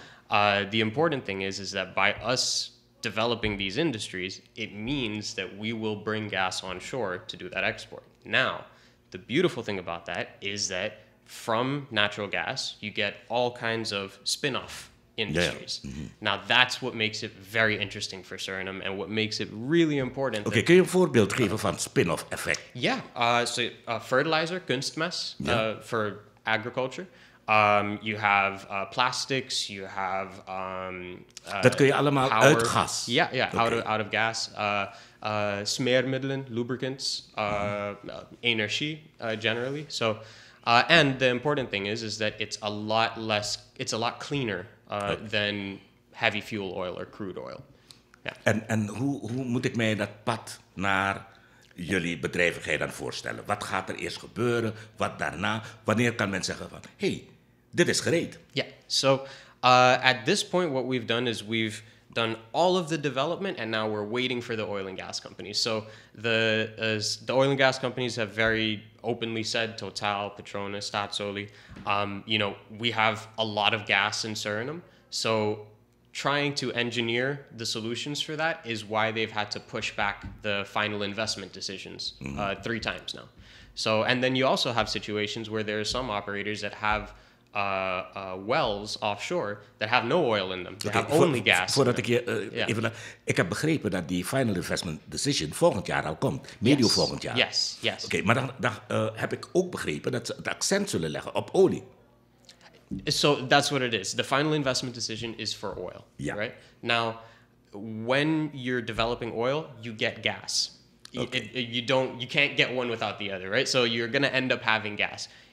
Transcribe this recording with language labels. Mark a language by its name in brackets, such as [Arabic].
[English] Now, the important thing is that by us developing these industries, it means that we will bring gas on shore to do that export. Now, the beautiful thing about that is that from natural gas, you get all kinds of spin-off industries. Now, that's what makes it very interesting for Suriname and what makes it really important. [Dutch] Oké, kun je een voorbeeld geven van spin-off effect? [English] Fertilizer, kunstmest, for agriculture. You have plastics, you have [Dutch] dat kun je allemaal uit gas? [English] Out of gas. Smeermiddelen, lubricants, energie, generally. So, and the important thing is that it's a lot cleaner than heavy fuel oil or crude oil. Yeah. [Dutch] En hoe moet ik mij dat pad naar jullie bedrijvigheid dan voorstellen? Wat gaat er eerst gebeuren? Wat daarna? Wanneer kan men zeggen van, hey, dit is gereed? [English] Yeah. So at this point, what we've done is we've done all of the development, and now we're waiting for the oil and gas companies. So the oil and gas companies have very openly said, Total, Petronas, Staatsolie, we have a lot of gas in Suriname. So trying to engineer the solutions for that is why they've had to push back the final investment decisions 3 times now. So, and then you also have situations where there are some operators that have wells offshore that have no oil in them. They have only gas. [Dutch] Voordat ik je even... Ik heb begrepen dat die Final Investment Decision volgend jaar al komt. Medio volgend jaar. Yes. Oké, maar dan heb ik ook begrepen dat ze het accent zullen leggen op olie. [English] So that's what it is. The Final Investment Decision is for oil, right? Now, when you're developing oil, you get gas. Okay. You can't get one without the other, right? So you're going to end up having gas.